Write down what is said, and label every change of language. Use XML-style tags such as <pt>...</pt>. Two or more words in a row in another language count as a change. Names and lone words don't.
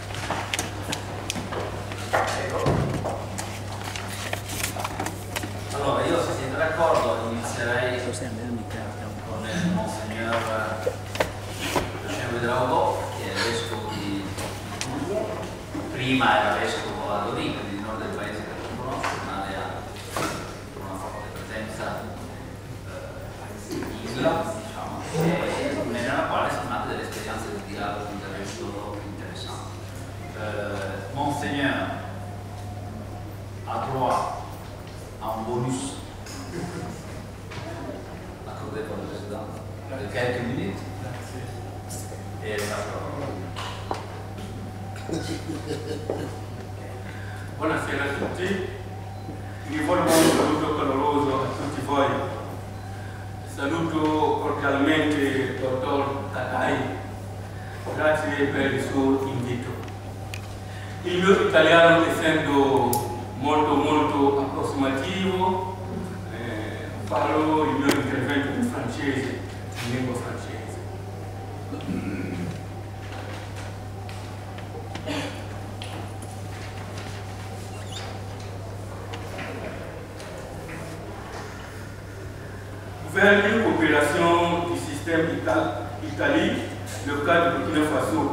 <it>Allora, io se siete d'accordo inizierei con il Monsignor Drago, che è vescovo di Puglia, prima era vescovo a Dorì, quindi il nord del paese che non conosco, ma ha una forte presenza in Isla, diciamo, e nella quale sono nate delle esperienze di dialogo del resto interessanti.</it> <fr>Monseigneur a droit à un bonus accordé par le président de quelques minutes.</fr> <it>Buonasera a tutti, vi rivolgo un saluto caloroso a tutti voi. Saluto cordialmente il dottor Takai, grazie per il suo invito. Il mio italiano, essendo molto approssimativo, farò il mio intervento in francese, in lingua francese.</it> <fr>Vers une coopération du système Italie, le cas de Burkina Faso.</fr>